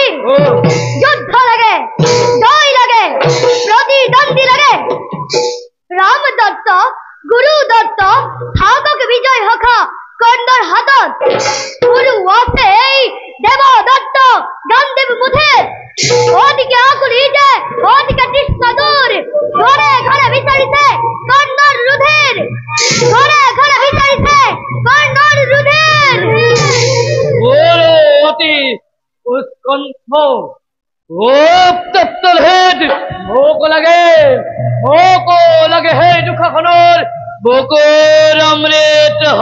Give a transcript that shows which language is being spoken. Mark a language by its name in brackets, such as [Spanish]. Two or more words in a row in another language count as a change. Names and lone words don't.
[Assamese] যুদ্ধ লাগে, জয় লাগে, প্ৰতিদ্বন্দ্বী লাগে। ৰাম দত্ত গুৰু দত্ত থাকক বিজয় সখা কৰ্ণৰ হাতত। গুৰু আছে এই দেৱ দত্ত গান্ধীৱ মুঠে। ওদিকে আকুলিতে ওদিকে কৃষ্ণ দূৰ। ঘৰে ঘৰে বিচাৰিছে কৰ্ণৰ ৰুধিৰ। ঘৰে ঘৰে বিচাৰিছে কৰ্ণৰ ৰুধিৰ। অতি উৎকণ্ঠ মোক লাগে সেই দুখাখনৰ বকুৰ অমৃত।